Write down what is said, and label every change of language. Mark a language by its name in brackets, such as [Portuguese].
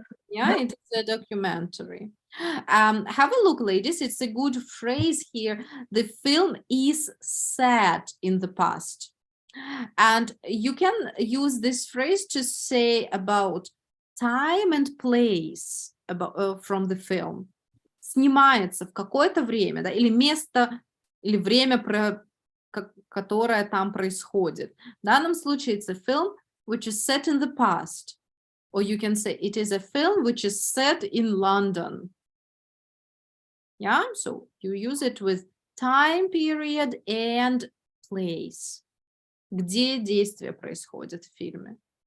[English] Yeah, it's a documentary. Have a look, ladies. It's a good phrase here. The film is set in the past. And you can use this phrase to say about time and place about, from the film. [Russian] Снимается в какое-то время, да, или место, или время, которое там происходит. В данном случае [English] it's a film which is set in the past. Or you can say it is a film which is set in London. Yeah, so you use it with time period and place. [Russian] Где действие происходит в фильме.